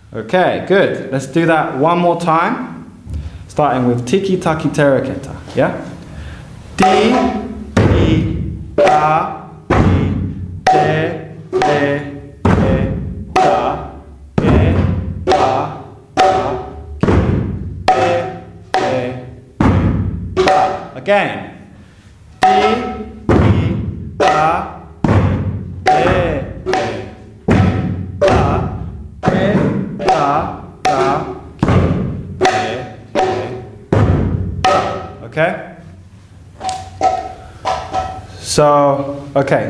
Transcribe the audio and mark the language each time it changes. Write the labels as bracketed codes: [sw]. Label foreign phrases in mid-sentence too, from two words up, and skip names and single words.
[en] Okay, good. Let's do that one more time. Starting with tiki taki tereketa. Yeah? Ti, ta, ti, te, le, ta, ke, ta, ta, ki, te, ta. Again. Ti, ta, okay? So, okay.